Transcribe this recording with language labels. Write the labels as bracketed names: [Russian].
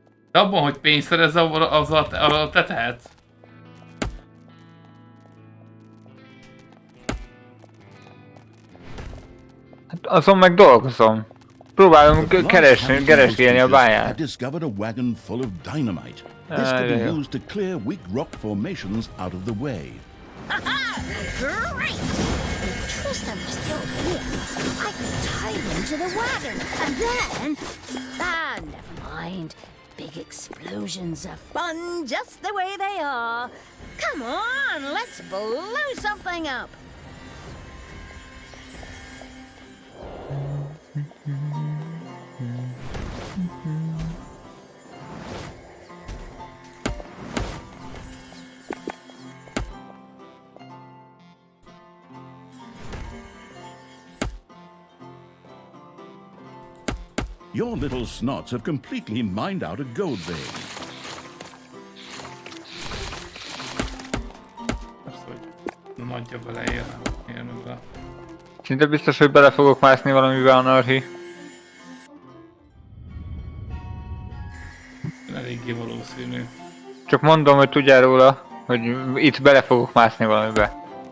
[Hungarian] De abban, hogy pénzt szerez, azzal te tehetsz. Hát azon meg dolgozom. Próbálom keresgélni a báját. [English] Discovered a wagon full of dynamite. This could be used to clear weak rock formations out of the way. Great! Tristan was still here. I could tie him to the wagon, and then... never mind. Big explosions are fun just the way they are. Come on, let's blow something up. Your little snots have completely mined out a gold vein. [Hungarian] Azt, hogy nagyja beleérne be. Szinte biztos, hogy bele fogok mászni valamivel, Anarchi. eléggé valószínű. Csak mondom, hogy tudjál róla, hogy itt bele fogok mászni valamibe.